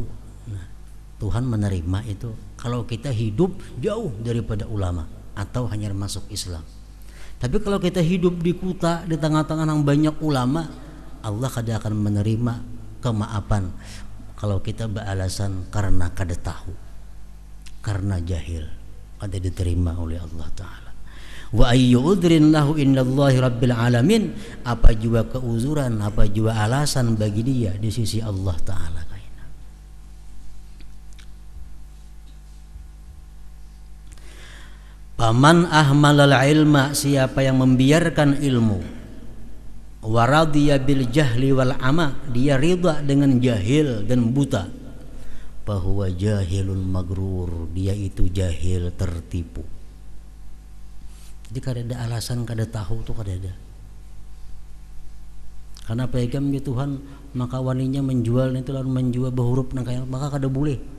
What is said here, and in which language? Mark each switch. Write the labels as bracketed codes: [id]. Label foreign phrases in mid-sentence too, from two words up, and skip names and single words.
[bjn] Nah, Tuhan menerima itu kalau kita hidup jauh daripada ulama atau hanya masuk Islam. Tapi kalau kita hidup di kota, di tengah-tengah yang banyak ulama, Allah kada akan menerima kemaafan kalau kita beralasan karena kada tahu, karena jahil, kada diterima oleh Allah Ta'ala. [ar] وأي عذر له عند الله رب العالمين, [bjn] apa juga keuzuran, apa juga alasan bagi dia di sisi Allah Ta'ala. [ar] فمن أهمل العلم, [bjn] siapa yang membiarkan ilmu, [ar] ورضي بالجهل والعمى, [bjn] dia ridha dengan jahil dan buta, bahwa [ar] جاهل مغرور, [bjn] dia itu jahil tertipu. Jadi kada ada alasan, kada tahu tuh kada ada. Karena pegam ya Tuhan, maka waninya menjual itu lalu menjual berhuruf nang kaya, maka kada boleh.